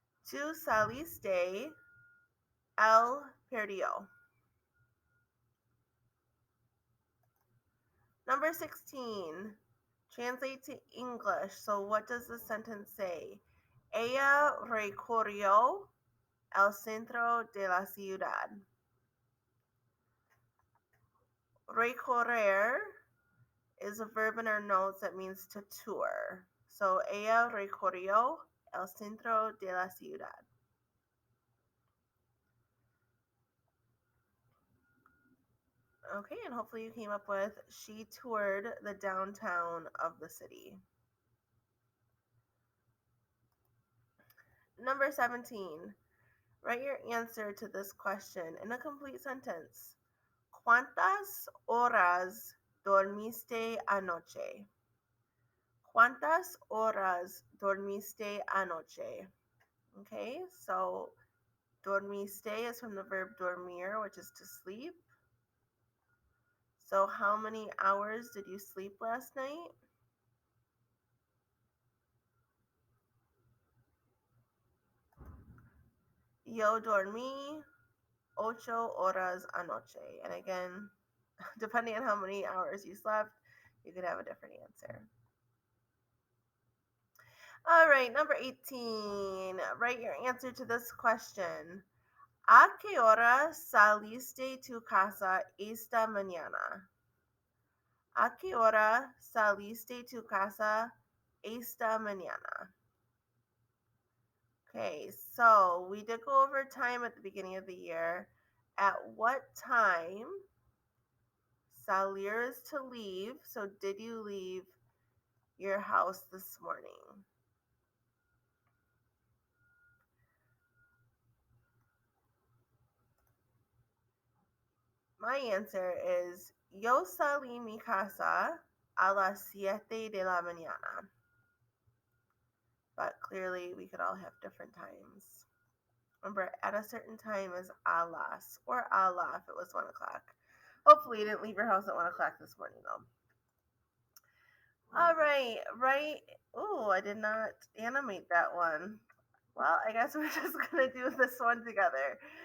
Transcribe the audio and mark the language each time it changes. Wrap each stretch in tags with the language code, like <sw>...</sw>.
<es>Tu saliste, él perdió.</es> <en>Number 16, translate to English. So what does the sentence say?</en> <es>Ella recorrió el centro de la ciudad.</es> <en>Recorrer is a verb in our notes that means to tour.</en> <es>So ella recorrió el centro de la ciudad.</es> <en>Okay, and hopefully you came up with she toured the downtown of the city. Number 17, write your answer to this question in a complete sentence.</en> <es>¿Cuántas horas dormiste anoche? ¿Cuántas horas dormiste anoche?</es> <en>Okay, so dormiste is from the verb dormir, which is to sleep. So how many hours did you sleep last night?</en> <es>Yo dormí 8 horas anoche.</es> <en>And again, depending on how many hours you slept, you could have a different answer. All right, number 18. Write your answer to this question.</en> <es>¿A qué hora saliste tu casa esta mañana? ¿A qué hora saliste tu casa esta mañana?</es> <en>Okay, so we did go over time at the beginning of the year. At what time? Salir is to leave. So did you leave your house this morning? My answer is</en> <es>yo salí mi casa a las 7 de la mañana.</es> <en>But clearly we could all have different times. Remember, at a certain time is a las or a la if it was 1 o'clock. Hopefully you didn't leave your house at 1 o'clock this morning though. All right, right. Oh, I did not animate that one. Well, I guess we're just going to do this one together.</en>